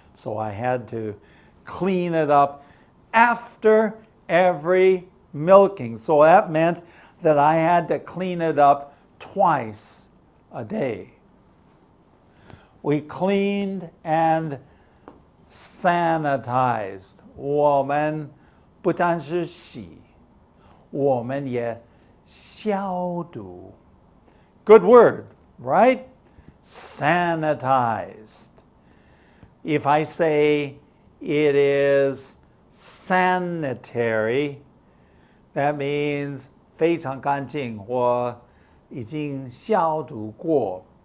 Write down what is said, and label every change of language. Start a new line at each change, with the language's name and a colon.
English: So I had to clean it up after every milking. So that meant that I had to clean it up twice a day. We cleaned and sanitized.
Chinese: 我们不单是洗，我们也消毒.
English: Good word, right? Sanitized. If I say it is sanitary, that means
Chinese: 非非常干净或已经消毒过。